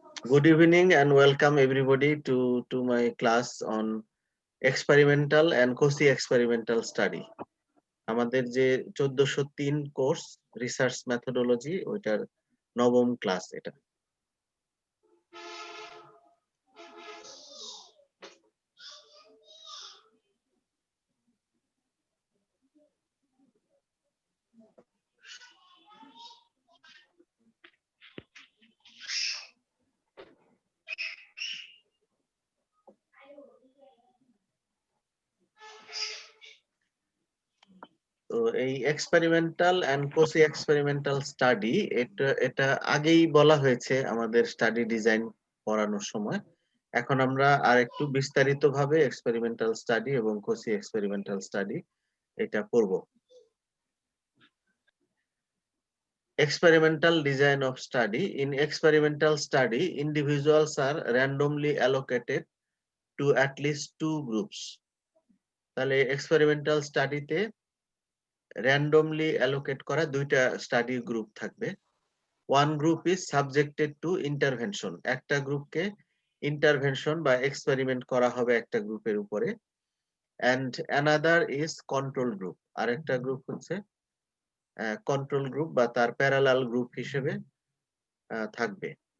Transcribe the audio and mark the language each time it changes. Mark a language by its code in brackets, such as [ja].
[en] Good evening and welcome everybody to my class on experimental and quasi-experimental study. [bn] আমাদের যে 1403 course research methodology ওইটার নবম class এটা। তো এই experimental and Kosi experimental study এটা আগেই বলা হয়েছে আমাদের স্টাডি ডিজাইন পড়ানোর সময়। এখন আমরা আর একটু বিস্তারিত ভাবে এক্সপেরিমেন্টাল স্টাডি এবং কোসি এক্সপেরিমেন্টাল স্টাডি এটা পড়বো। [en] Experimental design of study. In experimental study, individuals are randomly allocated to at least two groups. [bn] তাহলে এক্সপেরিমেন্টাল স্টাডিতে randomly allocate করা দুইটা স্টাডি গ্রুপ থাকবে। [en] one group is subjected to intervention, [bn] একটা গ্রুপকে intervention বা এক্সপেরিমেন্ট করা হবে একটা গ্রুপের উপরে। [en] and another is control group, [bn] আরেকটা গ্রুপ হচ্ছে কন্ট্রোল গ্রুপ বা তার প্যারালাল গ্রুপ হিসেবে থাকবে।